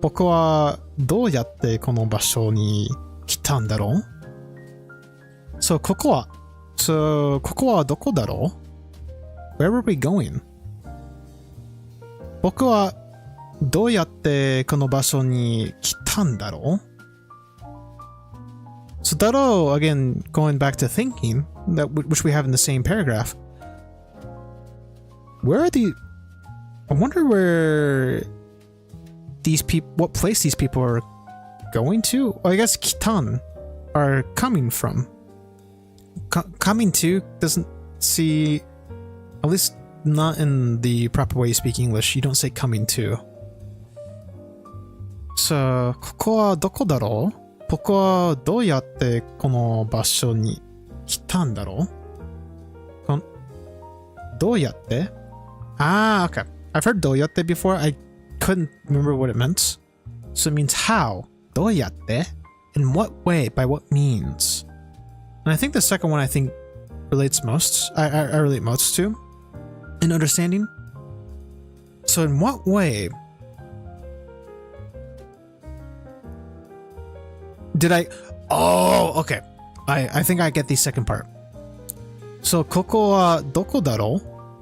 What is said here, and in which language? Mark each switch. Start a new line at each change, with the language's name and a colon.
Japanese: 僕はどうやってこの場所に来たんだろう? So ここはどこだろう?
English: Where were we going?
Japanese: 僕はどうやってこの場所に来たんだろう?
English: So だろう, again, going back to thinking, that which we have in the same paragraph. Where are the... I wonder where these people... What place these people are going to? Oh, I guess Kitan are coming from. Coming to doesn't see... At least not in the proper way you speak English. You don't say coming to.
Japanese: So, ここはどこだろう?ここはどうやってこの場所に来たんだろう? どうやって?Ah, okay.
English: I've heard どうやって before. I couldn't remember what it meant. So it means how. どうやって?In what way? By what means? And I think the second one relates most. I relate most to in understanding. So in what way did I... Oh, okay. I think I get the second part.
Japanese: So ここはどこだろう?